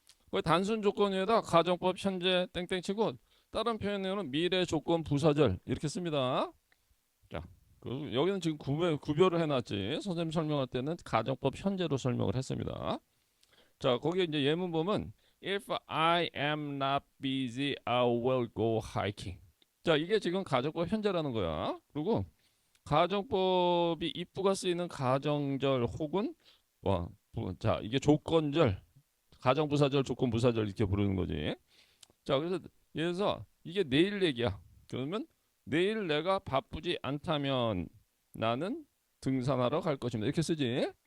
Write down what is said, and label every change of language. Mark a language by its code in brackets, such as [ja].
[ko] 거기 단순 조건 위에다 가정법 현재 땡땡 치고 다른 표현에는 미래 조건 부사절 이렇게 씁니다. 자, 여기는 지금 구별을 해놨지. 선생님 설명할 때는 가정법 현재로 설명을 했습니다. 자, 거기 이제 예문 보면 [en] If I am not busy, I will go hiking. [ko] 자, 이게 지금 가정법 현재라는 거야. 그리고 가정법이 if가 쓰이는 가정절 혹은 자, 이게 조건절, 가정부사절, 조건부사절 이렇게 부르는 거지. 자, 그래서 이게 내일 얘기야. 그러면 내일 내가 바쁘지 않다면 나는 등산하러 갈 것입니다. 이렇게 쓰지.